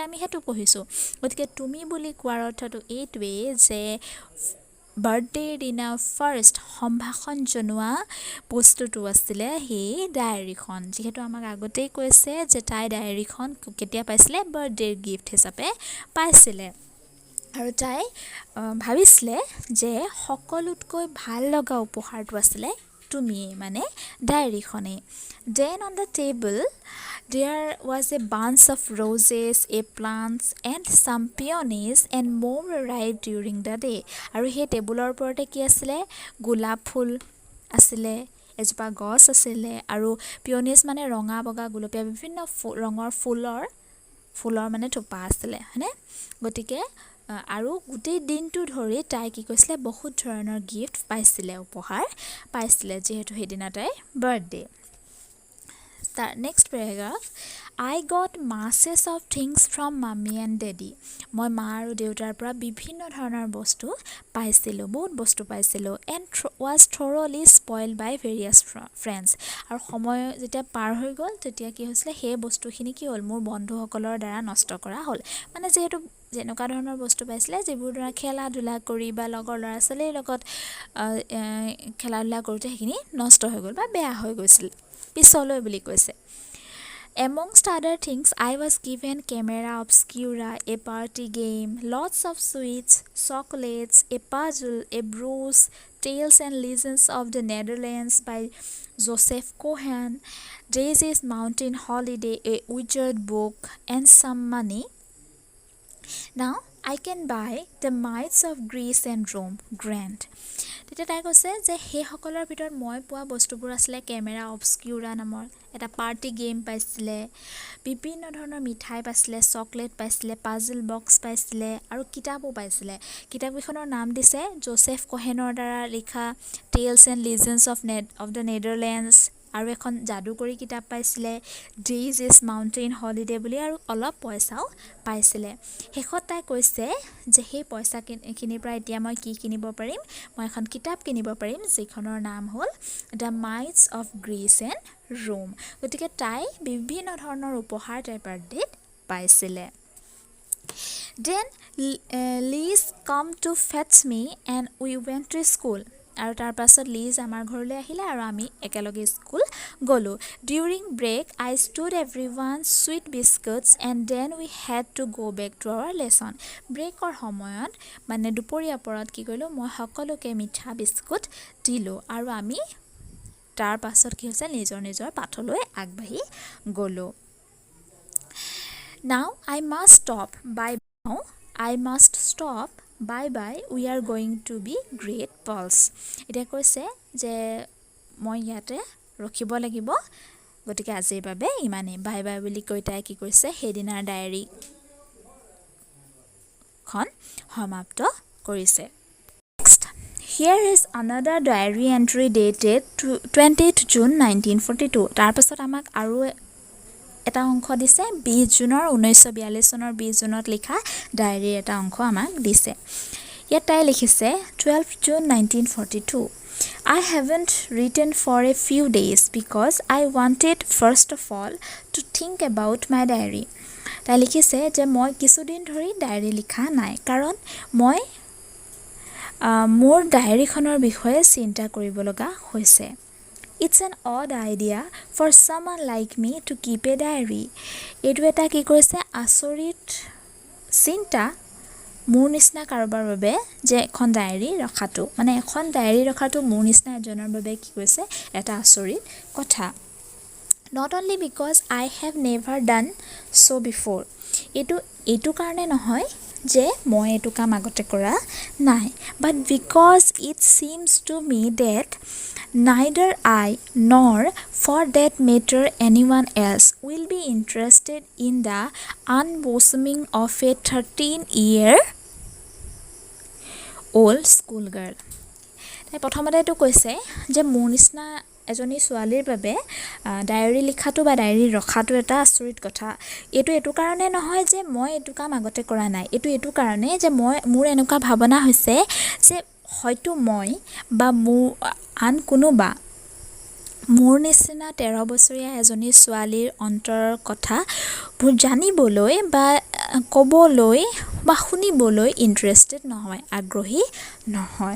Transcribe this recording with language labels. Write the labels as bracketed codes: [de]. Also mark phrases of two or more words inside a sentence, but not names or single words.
[as] আমি হেতু পঢ়িছো গতিকে তুমি বুলি কোৱাৰ অৰ্থটো এইটোৱে যে বাৰ্থডে দিনা ফাৰ্ষ্ট সম্ভাষণ জনোৱা বস্তুটো আছিলে সেই ডায়েৰীখন যেহেতু আমাক আগতেই কৈছে যে তাই ডায়েৰীখন কেতিয়া পাইছিলে [en] birthday gift [as] হিচাপে পাইছিলে আৰু তাই ভাবিছিলে যে সকলোতকৈ ভাল লগা উপহাৰটো আছিলে তুমি মানে ডায়েৰীখনে [en] Then on the table there was a bunch of roses, a plants and some peonies and more arrived during the day [as] আৰু সেই টেবুলৰ ওপৰতে কি আছিলে গোলাপ ফুল আছিলে এজোপা গছ আছিলে আৰু পিয়নিজ মানে ৰঙা বগা গুলপীয়া বিভিন্ন ৰঙৰ ফুলৰ মানে থোপা আছিলে হয়নে গতিকে আৰু গোটেই দিনটো ধৰি তাই কি কৈছিলে বহুত ধৰণৰ গিফ্ট পাইছিলে উপহাৰ পাইছিলে যেহেতু সেইদিনা তাইৰ বাৰ্থডে [en] Next paragraph I got masses of things from mommy and daddy [as] মই মা আৰু দেউতাৰ পৰা বিভিন্ন ধৰণৰ বস্তু পাইছিলোঁ বহুত বস্তু পাইছিলোঁ [en] and was thoroughly spoiled by various friends [as] আৰু সময় যেতিয়া পাৰ হৈ গ'ল তেতিয়া কি হৈছিলে সেই বস্তুখিনি কি হ'ল মোৰ বন্ধুসকলৰ দ্বাৰা নষ্ট কৰা হ'ল মানে যেহেতু যেনেকুৱা ধৰণৰ বস্তু পাইছিলে যিবোৰ ধৰা খেলা ধূলা কৰি বা লগৰ ল'ৰা ছোৱালীৰ লগত খেলা ধূলা কৰোঁতে সেইখিনি নষ্ট হৈ গ'ল বা বেয়া হৈ গৈছিল পিছলৈ বুলি কৈছে [en] Amongst other things, I was given camera obscura, a party game, lots of sweets, chocolates, a puzzle, a bruise, Tales and Legends of the Netherlands by Joseph Cohen, Daisy's Mountain Holiday, a wizard book, and some money. Now, I can buy the mites of Greece and Rome, grant. [as] তেতিয়া তাই কৈছে যে সেইসকলৰ ভিতৰত মই পোৱা বস্তুবোৰ আছিলে [en] camera obscura [as] নামৰ এটা [en] party game [as] পাইছিলে বিভিন্ন ধৰণৰ মিঠাই পাইছিলে চকলেট পাইছিলে [en] puzzle box [as] পাইছিলে আৰু কিতাপো পাইছিলে কিতাপকেইখনৰ নাম দিছে জোচেফ কোহেনৰ দ্বাৰা লিখা টেলছ এণ্ড লিজেণ্ডছ অফ দ্য নেদাৰলেণ্ডছ আৰু এখন যাদুকৰী কিতাপ পাইছিলে ডেইজ ইজ মাউণ্টেইন হলিডে বুলি আৰু অলপ পইচাও পাইছিলে শেষত তাই কৈছে যে সেই পইচাখিনিৰ পৰা এতিয়া মই কি কিনিব পাৰিম মই এখন কিতাপ কিনিব পাৰিম যিখনৰ নাম হ'ল দ্য মাইটছ অফ গ্ৰীচ এণ্ড ৰোম গতিকে তাই বিভিন্ন ধৰণৰ উপহাৰ তাইৰ বাৰ্থডেত পাইছিলে [en] Then Liz come to fetch me and we went to school [as] আৰু তাৰ পাছত লিজ আমাৰ ঘৰলৈ আহিলে আৰু আমি একেলগে স্কুল গ'লোঁ [en] During break, I stood everyone sweet biscuits and then we had to go back to our lesson. [as] ব্ৰেকৰ সময়ত মানে দুপৰীয়া পৰত কি কৰিলোঁ মই সকলোকে মিঠা বিস্কুট দিলোঁ আৰু আমি তাৰ পাছত কি হৈছে নিজৰ পাঠলৈ আগবাঢ়ি গ'লোঁ [en] Now I must stop. Bye, we are going to be great pals. [as] এতিয়া কৈছে যে মই ইয়াতে ৰখিব লাগিব গতিকে আজিৰ বাবে ইমানেই বাই বুলি কৈ তাই কি কৈছে সেইদিনাৰ ডায়েৰীখন সমাপ্ত কৰিছে [en] Next, here is another diary entry dated 20th June 1942 [as] তাৰ পাছত আমাক আৰু এটা অংশ দিছে 20 জুনৰ 1942 চনৰ 20 জুনত লিখা ডায়েৰীৰ এটা অংশ আমাক দিছে ইয়াত তাই লিখিছে [en] 12 June 1942 I haven't written for a few days because I wanted first of all to think about my diary [as] তাই লিখিছে যে মই কিছুদিন ধৰি ডায়েৰী লিখা নাই কাৰণ মই মোৰ ডায়েৰীখনৰ বিষয়ে চিন্তা কৰিব লগা হৈছে। [en] It's an odd idea for someone like me to keep a diary. [as] এইটো এটা কি কৰিছে আচৰিত চিন্তা মোৰ নিচিনা কাৰোবাৰ বাবে যে এখন ডায়েৰী ৰখাটো মানে এখন ডায়েৰী ৰখাটো মোৰ নিচিনা এজনৰ বাবে কি কৈছে এটা আচৰিত কথা। [en] Not only because I have never done so before. [as] এইটো কাৰণে নহয় যে মই এইটো কাম আগতে কৰা নাই, [en] but because it seems to me that neither I nor for that matter anyone else will be interested in the unbosoming of a 13-year-old schoolgirl. [as] তাই প্ৰথমতে এইটো কৈছে যে মোৰ নিচিনা এজনী ছোৱালীৰ বাবে ডায়েৰী লিখাটো বা ডায়েৰী ৰখাটো এটা আচৰিত কথা। এইটো কাৰণে নহয় যে মই এইটো কাম আগতে কৰা নাই, এইটো কাৰণে যে মোৰ এনেকুৱা ভাৱনা হৈছে যে হয়তো মই বা মোৰ আন কোনোবা মোৰ নিচিনা 13 বছৰীয়া এজনী ছোৱালীৰ অন্তৰৰ কথা জানিবলৈ বা ক'বলৈ বা শুনিবলৈ ইণ্টাৰেষ্টেড নহয়, আগ্ৰহী নহয়।